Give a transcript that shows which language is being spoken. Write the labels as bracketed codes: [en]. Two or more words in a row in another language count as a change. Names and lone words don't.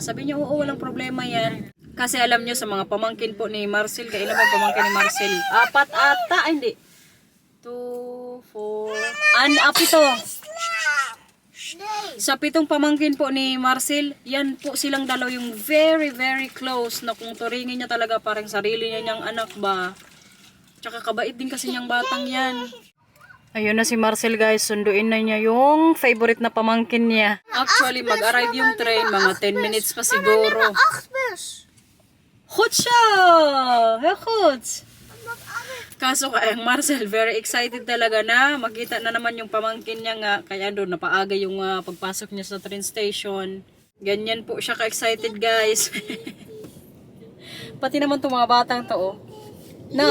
[tl] Sabi niya, oo, walang problema yan. Kasi alam nyo sa mga pamangkin po ni Marcel, kailan ba pamangkin ni Marcel? 4 ata, hindi. 2, 4, 7. Sa 7 pamangkin po ni Marcel, yan po silang dalaw yung [en] very, very close [tl] na kung turingin niya talaga parang sarili niya niyang anak ba. Tsaka kabait din kasi niyang batang yan. Ayun na si Marcel guys, sunduin na niya yung favorite na pamangkin niya. Actually, mag-arrive yung train, mga 10 minutes pa siguro. [nl] Achtbus. Goed siya! Heel goed! [tl] Kaso kaya ang Marcel, very excited talaga na makita na naman yung pamangkin niya nga. Kaya doon, napaaga yung pagpasok niya sa train station. Ganyan po siya ka-excited guys. Pati naman itong mga batang to, oh. Na,